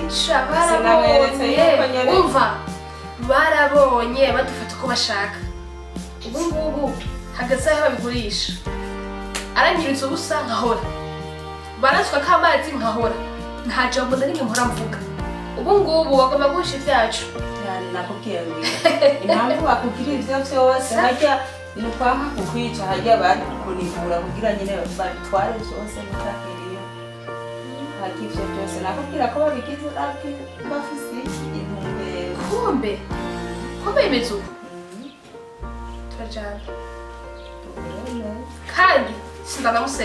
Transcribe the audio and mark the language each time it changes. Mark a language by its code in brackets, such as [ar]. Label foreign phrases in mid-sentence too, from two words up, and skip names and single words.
[rn] barabonye umva barabonye badufata uko bashaka ubu ngubu hageze aho babigurisha arangiritse ubusa nkahora barasuka k'amazi nkahora nta jambo na rimwe mpora mvuga ubu ngubu bagomba guhisha ibyacu nakubwiye ngo impamvu bakubwira ivyo vyose harya nukwanka kukwica harya bari kunivura kugira nyine babitware vyose mutakiriye harya ivyo byose nakubwira ko babigize bafise intumbero kumbe bimeze uko turajana kandi sindanamusezera